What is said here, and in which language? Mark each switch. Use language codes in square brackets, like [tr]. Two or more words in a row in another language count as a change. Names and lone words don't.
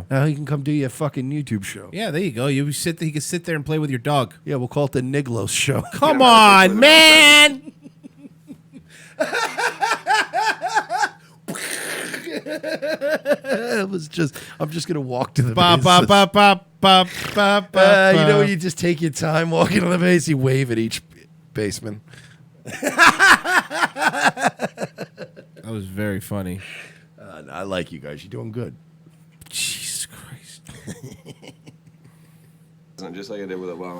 [en] Now he can come do your fucking YouTube show. Yeah, there you go. He can sit there and play with your dog. Yeah, we'll call it the Meglos show. Come on, man. It was just. I'm just gonna walk to the Ba, base. ba, ba, ba, ba, ba, ba, You know ba. when you just take your time walking to the base, you wave at each baseman. That was very funny. I like you guys. You're doing good. Jesus Christ. Just like I did with Obama.